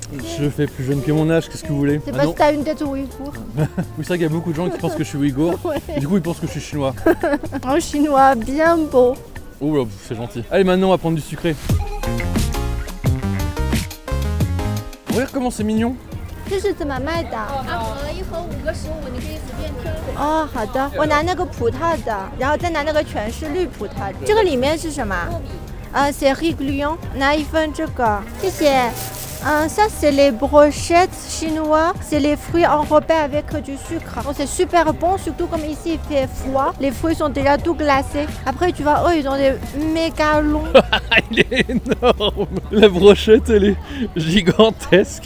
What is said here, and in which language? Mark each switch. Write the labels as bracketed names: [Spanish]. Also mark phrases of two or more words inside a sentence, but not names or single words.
[French] Je fais plus jeune que mon âge, qu'est-ce que vous voulez? C'est Ah parce non. que t'as une tête ouïghour. Oui, c'est vrai qu'il y a beaucoup de gens qui pensent que je suis ouïghour. Ouais. Et du coup, ils pensent que je suis chinois. Un chinois bien beau. Oh là, c'est gentil. Allez, maintenant, on va prendre du sucré. Regarde comment c'est mignon. [Chinese] 这是怎么卖的？一盒5个15，你可以随便挑。哦，好的，我拿那个葡萄的，然后再拿那个全是绿葡萄的。这个里面是什么？ [French] c'est réglien， [Chinese] 拿一份这个，谢谢。 [French] Ça c'est les brochettes chinois, c'est les fruits enrobés avec du sucre. Oh, c'est super bon, surtout comme ici il fait froid. Les fruits sont déjà tout glacés. Après tu vois, oh ils ont des méga longs. Il est énorme. La brochette, elle est gigantesque.